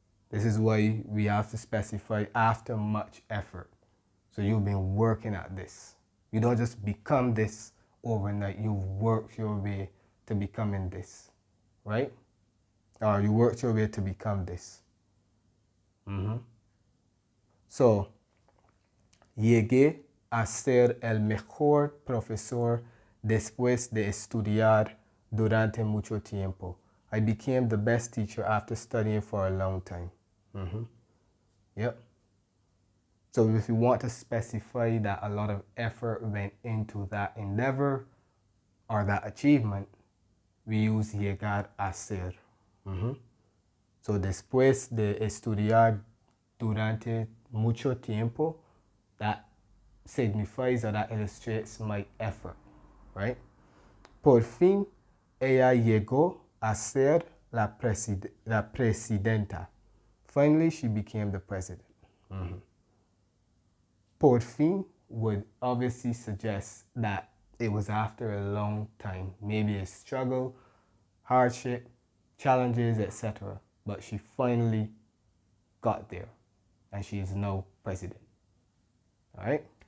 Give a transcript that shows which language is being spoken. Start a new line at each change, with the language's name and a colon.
English: This is why we have to specify after much effort. So you've been working at this. You don't just become this overnight. You've worked your way to becoming this, right? Or you worked your way to become this.
Spanish: So, llegué a ser el mejor profesor después de estudiar durante mucho tiempo.
English: I became the best teacher after studying for a long time. Yep. So if you want to specify that a lot of effort went into that endeavor or that achievement, we use llegar a ser. So
Spanish: después de estudiar durante mucho tiempo,
English: that signifies or that illustrates my effort, right?
Spanish: Por fin, ella llegó a ser la presidenta.
English: Finally, she became the president. Por fin would obviously suggest that it was after a long time, maybe a struggle, hardship, challenges, etc. but she finally got there, and she is now president. All right?